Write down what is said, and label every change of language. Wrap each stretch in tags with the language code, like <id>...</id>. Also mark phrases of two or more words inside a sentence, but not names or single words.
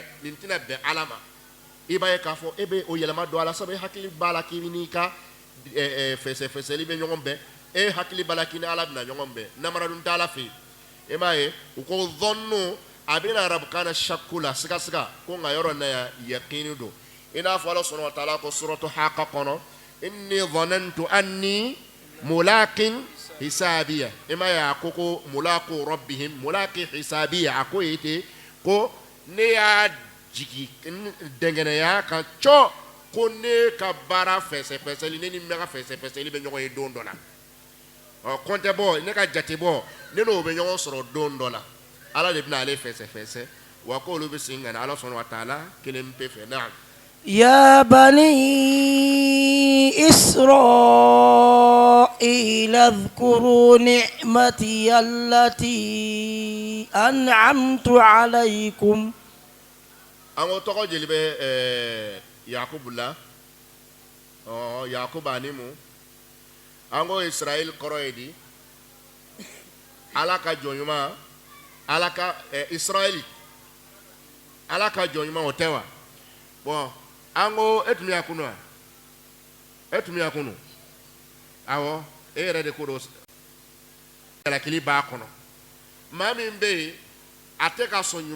<bm>nin tɛna bɛn ala ma i b'a ye k'a fɔ e bɛ o yɛlɛma don a la sabu e hakili b'a la k'i n'i ka fɛsɛfɛsɛli bɛ ɲɔgɔn bɛn e hakili b'a la k'i ni ala bɛna ɲɔgɔn bɛn namara dun t'a la fɛ yen e b'a ye u ko zɔnnu a bɛna arabukan na saku la sigasiga ko nka yɔrɔ na ya yakini don i n'a fɔ ala sɔnna</bm> <ar>وتعالى</ar> <bm>ko suratu haqa kɔnɔ</bm> <ar>إني ظننت أني ملاق حسابيه</ar> <bm>i m'a ye a ko ko</bm> <ar>ملاقو ربهم ملاق حسابيه</ar> <bm>a ko ye ten ko ne y'a jigi dɛngɛnɛya ka cɔ ko ne ka baara fɛsɛfɛsɛli ne ni n bɛ ka fɛsɛfɛsɛli bɛ ɲɔgɔn ye don dɔ la kɔntɛ bɔ ne ka jate bɔ ne n'o bɛ ɲɔgɔn sɔrɔ don dɔ la ala de bɛna ale fɛsɛfɛsɛ wa ko olu bɛ segin ka na ala sɔnna</bm> <ar>وتعالى</ar> <bm>kelen pe fɛ naam</bm> <ar>يا بني إسرائيل اذكروا نعمتي التي أنعمت عليكم</ar> <bm>an ko tɔgɔ jeli bɛ yakubu la yakubu ani mu an ko israel kɔrɔ ye di ala ka jɔnɲuman ala ka israeli ala ka jɔnɲuman o tɛ wa bɔn an ko e tun bɛ yan kunu wa e tun bɛ yan kunu awɔ e yɛrɛ de ko don jalakili b'a kɔnɔ maa min bɛ yen a tɛ ka sɔn</bm>